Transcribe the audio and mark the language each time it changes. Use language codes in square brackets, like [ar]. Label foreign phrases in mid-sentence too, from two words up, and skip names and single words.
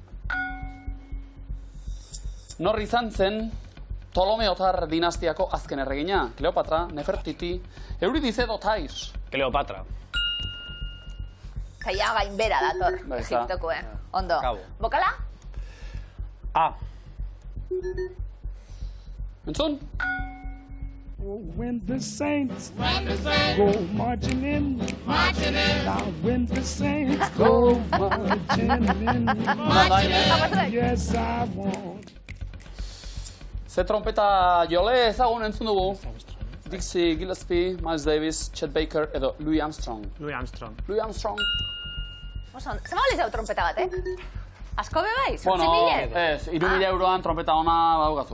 [eu] Nor izan zen Ptolomeotar dinastiako azken erregina? Kleopatra, Nefertiti, Euridice edo Tais. Kleopatra. Zaila gainbera dator, Bai, za. Egiptoko, Ondo. Kabo. Bokala? A. Entzun? [en] When the saints go marching in, now when the saints go marching in, yes I want. [eu] Ze trompeta jole ezagun entzun dugu. Dixie Gillespie, Miles Davis, Chet Baker edo Louis Armstrong. Louis Armstrong. Louis Armstrong. Oso ondo. Zema balizau trompeta batek? Asko be bai? Bueno, 8.000? ez, 3.000 euroan trompeta ona badaukazu.